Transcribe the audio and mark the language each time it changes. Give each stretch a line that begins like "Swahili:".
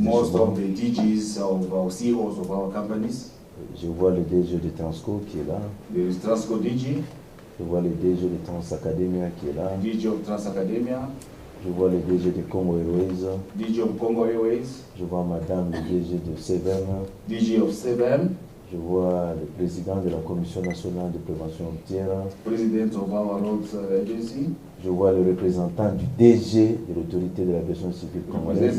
English: Most of the DGs of our CEOs of our companies.
French: Je vois le DG de Transco qui est là.
English: There is Transco DG.
French: Je vois le DG de Transacademia qui est là.
English: DG of Transacademia.
French: Je vois le DG de Congo Airways.
English: DG of Congo Airways.
French: Je vois Madame le DG de CVM.
English: DG of CVM.
French: Je vois le président de la Commission nationale de prévention routière.
English: President of our roads agency.
French: Je vois le représentant du DG de l'autorité de l'aviation civile congolaise.